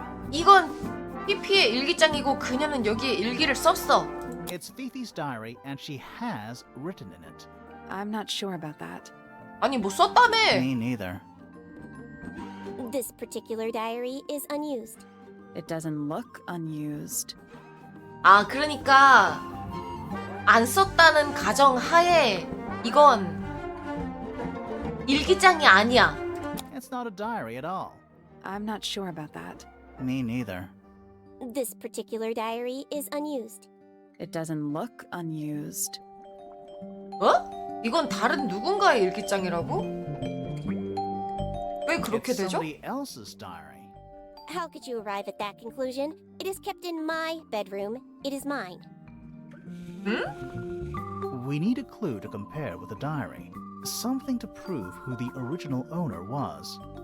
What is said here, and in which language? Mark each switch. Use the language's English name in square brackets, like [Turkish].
[Korean] 이건 피피의 일기장이고 그녀는 여기에 일기를 썼어. [English] It's Fifi's diary, and she has written in it. I'm not sure about that. [Korean] 아니 뭐 썼다며. [English] Me neither. This particular diary is unused. It doesn't look unused. [Korean] 아 그러니까 안 썼다는 가정 하에 이건 일기장이 아니야. [English] It's not a diary at all. I'm not sure about that. Me neither. This particular diary is unused. It doesn't look unused. [Korean] 어? 이건 다른 누군가의 일기장이라고? 왜 그렇게 [English] It's [Korean] 되죠? [English] somebody else's diary. How could you arrive at that conclusion? It is kept in my bedroom. It is mine. We need a clue to compare with the diary. Something to prove who the original owner was.